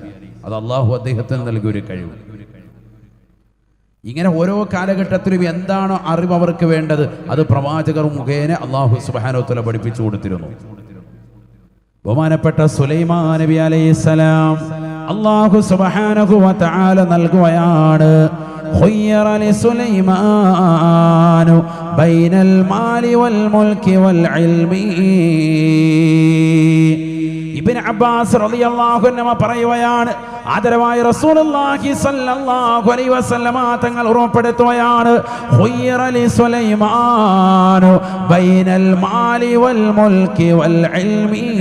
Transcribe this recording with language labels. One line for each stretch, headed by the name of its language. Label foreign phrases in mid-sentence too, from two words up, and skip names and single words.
Malayalam: അത് അള്ളാഹു അദ്ദേഹത്തിന് നൽകിയ ഒരു കഴിവ്. ഇങ്ങനെ ഓരോ കാലഘട്ടത്തിലും എന്താണോ അറിവ് അവർക്ക് വേണ്ടത് അത് പ്രവാചകർ മുഖേന
Arabic: الله سبحانه وتعالى
Malayalam: പഠിപ്പിച്ചു കൊടുത്തിരുന്നു. ബഹുമാനപ്പെട്ട സുലൈമാൻ നബി അലൈഹിസ്സലാം
Arabic: الله سبحانه وتعالى
Malayalam: നൽകുകയാണ്,
Arabic: خير لسليمان بين المال والملك والعلم.
Malayalam: ഇബ്നു അബ്ബാസ്
Arabic: رضي الله عنه
Malayalam: പറയുകയാണ്, ആദരവായ
Arabic: رسول الله صلى الله عليه وسلم
Malayalam: തങ്ങൾ ഉറപ്പെടുത്തുകയാണ്,
Arabic: خير لسليمان بين المال والملك والعلم.